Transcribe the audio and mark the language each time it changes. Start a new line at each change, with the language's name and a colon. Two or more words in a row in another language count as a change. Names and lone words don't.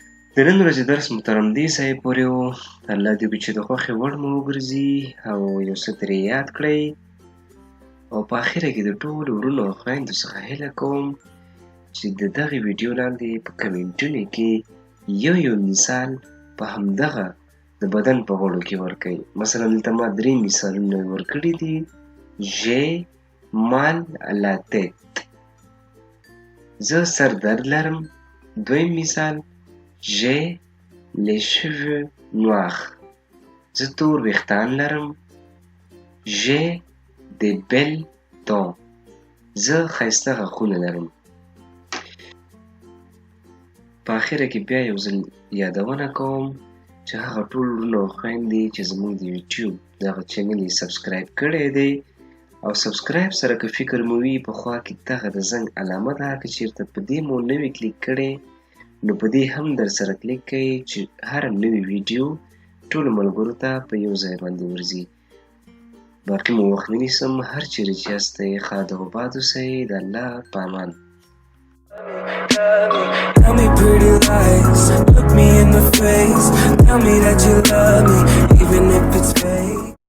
Pashto: د نن ورځې درس مو تر همدې ځایه پورې و. الله دې وکړي چې د خوښې وړ مو وګرځي او یو څه ترې یاد کړئ. او په اخره کې د ټولو وروڼو او خویندو څخه هیله کوم چې د دغې ویډیو لاندې په کمنټونو کې یو مثال په همدغه د بدن په غړو کې ورکړئ. مثلا دلته ما 3 مثالونه ورکړي دي.
French: j'ai mal à la tête.
Pashto: زه سر درد لرم. دویم مثال
French: j'ai les cheveux noirs.
Pashto: زه تور ویښتان لرم.
French: j'ai des belles dents.
Pashto: زه ښایسته غاښونه لرم. په اخره کې بیا یو ځل یادونه کوم چې هغه ټول وروڼه او خویندې چې زموږ د یوټیوب دغه چینل یې سبسکرایب کړی دی او سبسکرایب سره که فکر مو وي په خوا کې دغه د زنګ علامه ده، که چېرته په دې مو نه وي کلیک کړی نو په دې هم در سره کلیک کړئ چې هره نوې ویډیو ټولو ملګرو ته په یو ځای باندې ورځي. باقي مو وخت نه نیسم. هر چیرې چې یاستئ ښاد او باد اوسئ. د الله په امان.
English: Tell me pretty lies, look me in the face, tell me that you love me, even if it's fake.